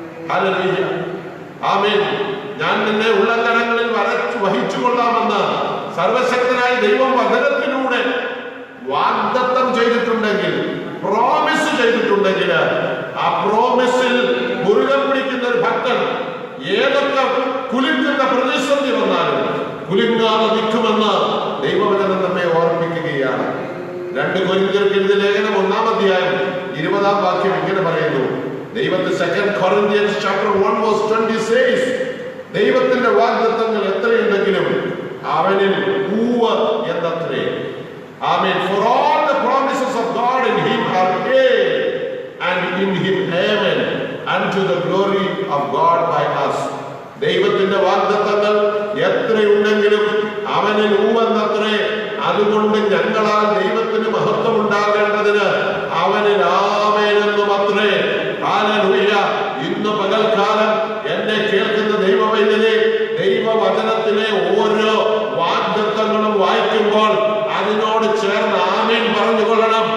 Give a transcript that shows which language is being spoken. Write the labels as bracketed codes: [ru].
[ml] Hallelujah, ആമേൻ. ഞാൻ നിന്നെ ഉള്ളങ്കരങ്ങളിൽ വഹിച്ചുകൊള്ളാമെന്ന് സർവശക്തനായ ദൈവം വചനത്തിലൂടെ വാഗ്ദത്തം ചെയ്തിട്ടുണ്ടെങ്കിൽ, പ്രോമിസ് ചെയ്തിട്ടുണ്ടെങ്കിൽ, ആ പ്രോമിസിൽ മുറുകെ പിടിക്കുന്ന ഒരു ഭക്തൻ ഏതൊക്കെ കുലുക്കുന്ന പ്രതിസന്ധി വന്നാലും കുലുങ്ങാതെ നിൽക്കുമെന്ന് ദൈവവചനം നമ്മെ ഓർമ്മിപ്പിക്കുകയാണ്. 2 കൊരിന്ത്യർക്ക് എഴുതിയ ലേഖനം 1-ാം അധ്യായം 20-ാം വാക്യം ഇങ്ങനെ പറയുന്നു. ദൈവത്തിന്റെ [en] 2 Corinthians chapter 1 verse 20 says, [ml] ദൈവത്തിന്റെ വാഗ്ദത്തങ്ങൾ എത്രയുണ്ടെങ്കിലും അവനിൽ ഉവ്വ് എന്നത്രേ. ആമേൻ. [en] For all the promises of God in him are yea, and in him amen, unto the glory of God by us. [ml] ദൈവത്തിന്റെ വാഗ്ദത്തങ്ങൾ എത്രയുണ്ടെങ്കിലും അവനിൽ ഉവ്വെന്നത്രേ. അതുകൊണ്ട് ഞങ്ങളാൽ ദൈവത്തിന് മഹത്വം ഉണ്ടാകേണ്ടതിന് അവനിൽ ആമേനെന്നും അത്രേ. ഹല്ലേലൂയ. ഇന്ന് പകൽക്കാലം എന്നെ കേൾക്കുന്ന ദൈവവൈതലേ, ദൈവവചനത്തിലെ ഓരോ വാഗ്ദത്തങ്ങളും വായിക്കുമ്പോൾ അതിനോട് ചേർന്ന് ആമേൻ പറഞ്ഞുകൊള്ളണം.